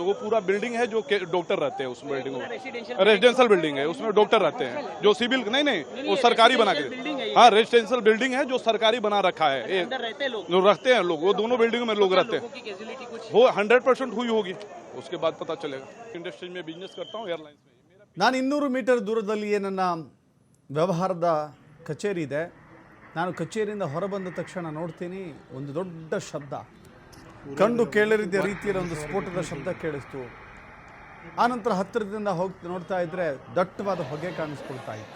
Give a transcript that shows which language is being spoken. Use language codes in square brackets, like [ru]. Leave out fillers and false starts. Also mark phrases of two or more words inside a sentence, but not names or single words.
[hi] वो पूरा बिल्डिंग है जो डॉक्टर रहते हैं उस बिल्डिंग में, [en] residential building [hi] है, उसमें डॉक्टर रहते हैं। जो सिविल नहीं वो सरकारी बना के, हाँ [en] residential building [hi] है जो सरकारी बना रखा है। जो रहते हैं लोग, वो दोनों बिल्डिंग में लोग रहते हैं। वो 100% हुई होगी, उसके बाद पता चलेगा। इंडस्ट्री में बिजनेस करता हूँ, एयरलाइंस में। [kn] ನಾನು 200 ಮೀಟರ್ ದೂರದಲ್ಲಿಯೇ ನನ್ನ ವ್ಯವಹಾರದ ಕಚೇರಿ ಇದೆ. ನಾನು ಕಚೇರಿಯಿಂದ ಹೊರಬಂದ ತಕ್ಷಣ ನೋಡ್ತೀನಿ ಒಂದು ದೊಡ್ಡ ಶಬ್ದ, ಕಂಡು ಕೇಳರಿದ ರೀತಿಯಲ್ಲಿ ಒಂದು ಸ್ಫೋಟದ ಶಬ್ದ ಕೇಳಿಸ್ತು. ಆನಂತರ ಹತ್ತಿರದಿಂದ ಹೋಗಿ ನೋಡ್ತಾ ಇದ್ರೆ ದಟ್ಟವಾದ ಹೊಗೆ ಕಾಣಿಸ್ಕೊಳ್ತಾ ಇತ್ತು.